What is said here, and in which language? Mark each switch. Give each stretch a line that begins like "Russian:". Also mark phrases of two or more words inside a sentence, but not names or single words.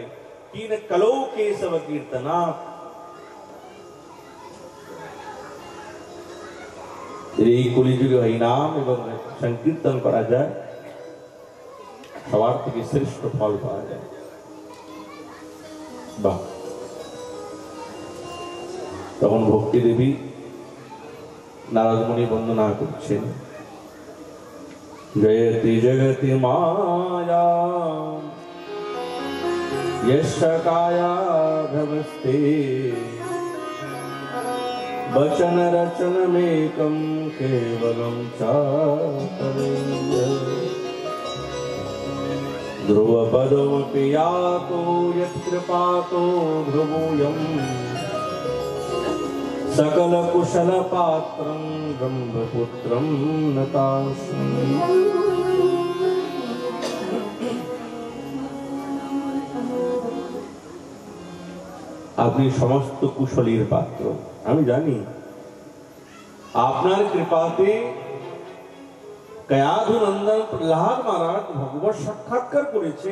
Sanskrit: কিন কলৌ কেশব কীর্তনা,
Bangla: এই কলিযুগে হরিনাম এবং সংকীর্তন করা যায়, সবার থেকে শ্রেষ্ঠ ফল পাওয়া যায়। বাহ! তখন ভক্তি দেবী নারদমুনি বন্দনা করছেন,
Sanskrit: জয়তি জগতি মায়া यस्य कायाधवस्ते वचन रचनमेकं केवलं चातरेय ध्रुवपदमपि यातो यत्कृपातो ध्रुवोऽयं सकलकुशलपात्रं ब्रह्मपुत्रं नतास्मि।
Bangla: আপনি সমস্ত কুশলীর পাত্র, আমি জানি। আপনার কৃপাতে কয়াধু নন্দন প্রহ্লাদ মহারাজ ভগবত সাক্ষাৎকার করেছে।